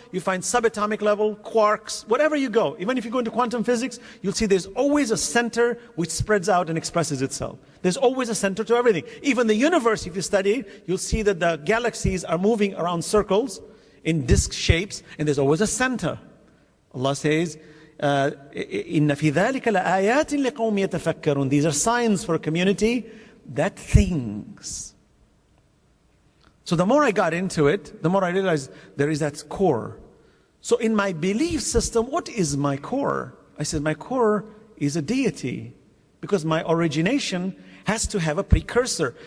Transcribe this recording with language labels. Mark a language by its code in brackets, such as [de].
[en] You find subatomic level, quarks, whatever you go. Even if you go into quantum physics, you'll see there's always a center which spreads out and expresses itself. There's always a center to everything. Even the universe, if you study it, you'll see that the galaxies are moving around circles in disk shapes, and there's always a center. Allah says, [ar] إِنَّ فِي ذَلِكَ لَآيَاتٍ لِقَوْمٍ يَتَفَكَّرُونَ. [en] These are signs for a community that thinks. So the more I got into it, the more I realized there is that core. So in my belief system, what is my core? I said, my core is a deity, because my origination has to have a precursor.